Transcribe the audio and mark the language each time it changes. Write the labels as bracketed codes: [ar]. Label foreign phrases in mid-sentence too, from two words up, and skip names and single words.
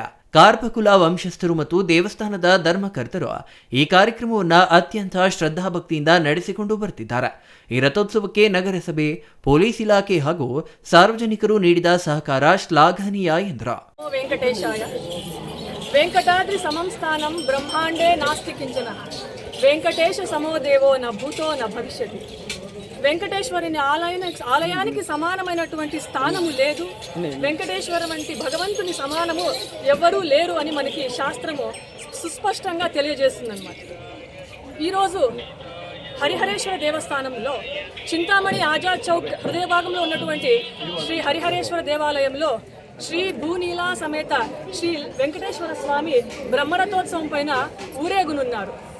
[kn] ಕಾರ್ಪಕುಲ ವಂಶಸ್ಥರು ಮತ್ತು ದೇವಸ್ಥಾನದ ಧರ್ಮಕರ್ತರು ಈ ಕಾರ್ಯಕ್ರಮವನ್ನು ಅತ್ಯಂತ ಶ್ರದ್ಧಾಭಕ್ತಿಯಿಂದ ನಡೆಸಿಕೊಂಡು ಬರುತ್ತಿದ್ದಾರೆ. ಈ ರಥೋತ್ಸವಕ್ಕೆ ನಗರಸಭೆ, ಪೊಲೀಸ್ ಇಲಾಖೆ ಹಾಗೂ ಸಾರ್ವಜನಿಕರು ನೀಡಿದ ಸಹಕಾರ ಶ್ಲಾಘನೀಯ ಎಂದರು. [sa] ವೆಂಕಟೇಶಾಯ ವೆಂಕಟಾದ್ರಿ ಸಮಂ ಸ್ಥಾನಂ ಬ್ರಹ್ಮಾಂಡೇ ನಾಸ್ತಿ ಕಿಂಚನ వెంకటేశ సమోదేవో న భూతో న భవిష్యతి. [te] వెంకటేశ్వరుని ఆలయానికి సమానమైనటువంటి స్థానము లేదు. వెంకటేశ్వర వంటి భగవంతుని సమానము ఎవ్వరూ లేరు అని మనకి శాస్త్రము సుస్పష్టంగా తెలియజేస్తుందన్నమాట. ఈరోజు హరిహరేశ్వర దేవస్థానంలో చింతామణి ఆజాద్ చౌక్ హృదయ భాగంలో ఉన్నటువంటి శ్రీ హరిహరేశ్వర దేవాలయంలో శ్రీ భూనీలా సమేత శ్రీ వెంకటేశ్వర స్వామి బ్రహ్మరథోత్సవం పైన ఊరేగునున్నారు.